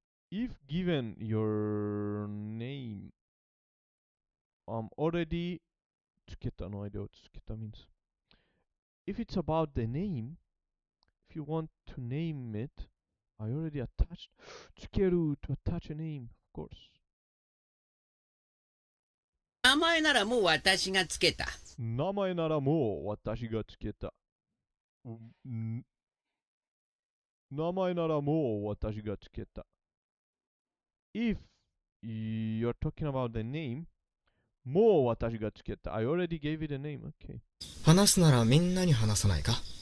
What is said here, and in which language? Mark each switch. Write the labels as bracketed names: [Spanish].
[English] If given your name, already つけた no idea what つけた means. If it's about the name, if you want to name it, I already attached つける to attach a name, of course. [Japanese] 名前ならもう私がつけた。名前ならもう私がつけた。名前ならもう私がつけた。 [English] If you're talking about the name, [Japanese] もう私がつけた。 [English] I already gave it a name. Okay. [Japanese] 話すならみんなに話さないか。